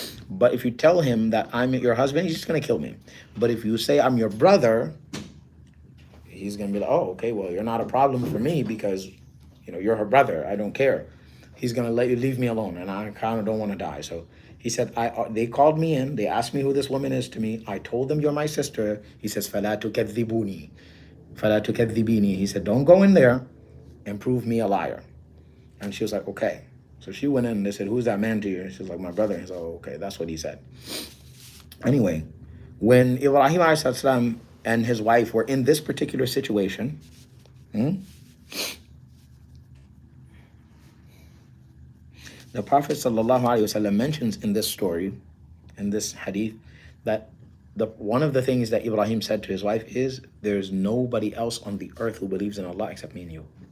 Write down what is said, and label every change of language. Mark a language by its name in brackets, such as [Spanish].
[English] But if you tell him that I'm your husband, he's just going to kill me. But if you say I'm your brother, he's going to be like, oh, okay, well, you're not a problem for me because, you're her brother. I don't care. He's going to let you leave me alone, and I kind of don't want to die. So he said, they called me in. They asked me who this woman is to me. I told them you're my sister. He says, [Arabic] فَلَا تُكَذِّبُونِي فَلَا تُكَذِّبِينِي. [English] He said, don't go in there and prove me a liar. And she was like, okay. So she went in and they said, who's that man to you? And she was like, my brother. He said, oh, okay, that's what he said. Anyway, when Ibrahim a.s. and his wife were in this particular situation, the Prophet ﷺ mentions in this story, in this hadith, that one of the things that Ibrahim said to his wife is, there's nobody else on the earth who believes in Allah except me and you.